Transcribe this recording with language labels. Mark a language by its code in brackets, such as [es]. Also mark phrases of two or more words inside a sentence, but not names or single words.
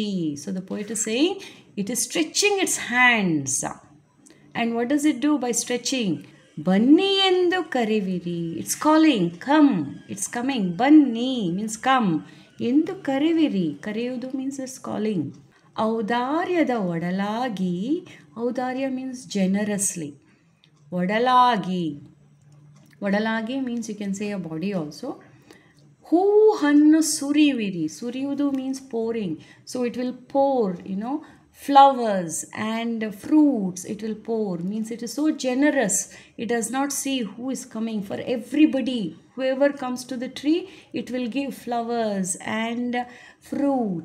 [en] So the poet is saying it is stretching its hands. And what does it do by stretching? [kn] ಬನ್ನಿ ಎಂದು ಕರೆವಿರಿ. [en] It's calling, come. It's coming. Banni means come. [kn] ಎಂದು ಕರೆವಿರಿ. [en] Kariyudu means it's calling. [kn] ಔದಾರ್ಯದ ಒಡಲಾಗಿ. ಔದಾರ್ಯ [en] means generously. [kn] ಒಡಲಾಗಿ. ಒಡಲಾಗಿ [en] means you can say a body also. [kn] ಹೂವನ್ನು ಸುರಿವಿರಿ. ಸುರಿಯುವುದು [en] means pouring. So it will pour, flowers and fruits. It will pour, means it is so generous. It does not see who is coming. For everybody, whoever comes to the tree, it will give flowers and fruits.